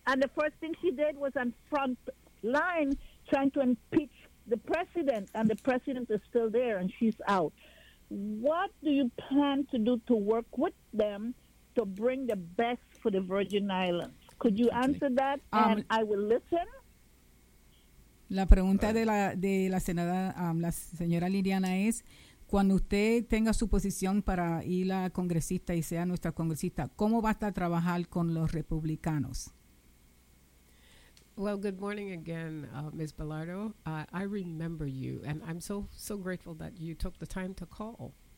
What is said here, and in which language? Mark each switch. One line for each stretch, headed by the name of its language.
English: And the first thing she did was on front line trying to impeach the president. And the president is still there and she's out. What do you plan to do to work with them to bring the best for the Virgin Islands? Could you answer that? And I will listen.
Spanish: La pregunta de la senada, la señora Liliana es, cuando usted tenga su posición para ir a congresista y sea nuestra congresista, ¿cómo va a estar trabajar con los republicanos?
English: Well, good morning again, Ms. Bilardo. I remember you, and I'm so grateful that you took the time to call.